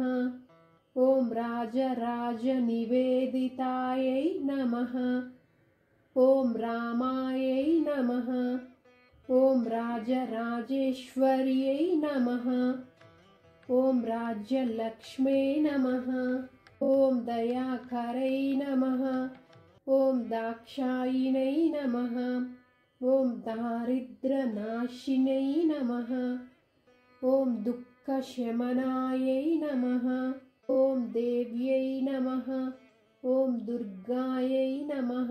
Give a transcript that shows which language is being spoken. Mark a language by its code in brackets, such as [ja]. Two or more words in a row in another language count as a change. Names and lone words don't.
[sa] ఓం రాజరాజనివేదితాయై నమః. ఓం రామాయై నమః. ఓం రాజరాజేశ్వర్యై నమః. ఓం రాజ్యలక్ష్మే నమః. ఓం దయాకరై నమః. ॐ दाक्षायिण्यै नमः। ॐ दारिद्र्यनाशिन्यै नमः। ॐ दुःखशमनायै नमः। ॐ देव्यै नमः। ॐ दुर्गायै नमः।